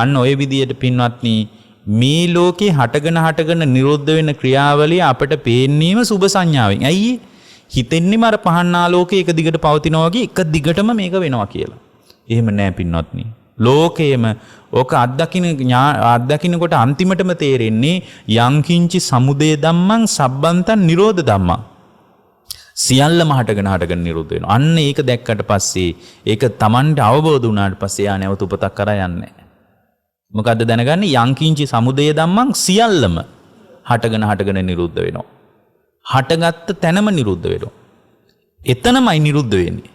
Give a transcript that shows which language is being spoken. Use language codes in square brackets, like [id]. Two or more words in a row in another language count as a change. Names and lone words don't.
[si] අන්න ඔය විදියට පින්වත්නි මේ ලෝකේ හටගෙන නිරුද්ධ වෙන ක්‍රියාවලිය අපට පේන්නේම සුබ සංඥාවෙන්. ඇයි? හිතෙන්නේම අර පහන් ආලෝකයේ එක දිගට පවතිනවා වගේ එක දිගටම මේක වෙනවා කියලා. එහෙම නෑ පින්වත්නි. ලෝකයේම ඕක අත්දකින්නකොට අන්තිමටම තේරෙන්නේ [pi] යංකින්චි සමුදය ධම්මං සබ්බන්තං නිරෝධ ධම්මං. [si] සියල්ලම හටගෙන නිරුද්ධ වෙනවා. අන්න ඒක දැක්කට පස්සේ ඒක Tamanට අවබෝධ වුණාට පස්සේ යා නැවත උපතක් කරා යන්නේ නැහැ. මොකද්ද දැනගන්නේ? [pi] යංකින්චි සමුදය ධම්මං [si] සියල්ලම හටගෙන නිරුද්ධ වෙනවා. හටගත්ත තැනම නිරුද්ධ වෙනවා. එතනමයි නිරුද්ධ වෙන්නේ.